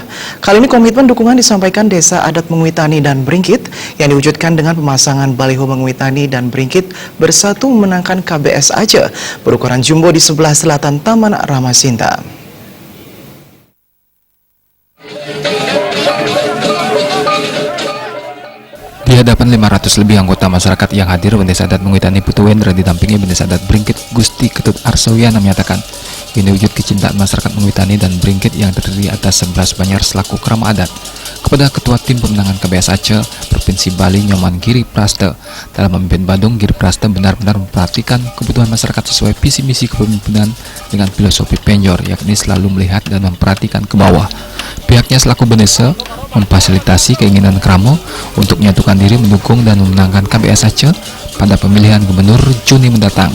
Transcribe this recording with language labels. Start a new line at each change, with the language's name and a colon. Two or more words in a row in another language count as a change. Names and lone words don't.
Indonesian: Kali ini komitmen dukungan disampaikan Desa Adat Menguitani dan Bringkit yang diwujudkan dengan pemasangan baliho Menguitani dan Bringkit bersatu memenangkan KBS Aceh berukuran jumbo di sebelah selatan Taman Ramasinta. Di hadapan 500 lebih anggota masyarakat yang hadir, Desa Adat Menguitani Putu Wendra didampingi Desa Adat Bringkit Gusti Ketut Arsawiana menyatakan ini wujud kecintaan masyarakat Menguitani dan Bringkit yang terdiri atas 11 Banyar selaku kerama adat kepada Ketua Tim Pemenangan KBS Aceh Provinsi Bali Nyoman Giri Praste. Dalam memimpin Badung, Giri Praste benar-benar memperhatikan kebutuhan masyarakat sesuai visi misi kepemimpinan dengan filosofi penjor, yakni selalu melihat dan memperhatikan ke bawah. Pihaknya selaku Benese memfasilitasi keinginan Kramo untuk menyatukan diri mendukung dan memenangkan KBS Aceh pada pemilihan gubernur Juni mendatang.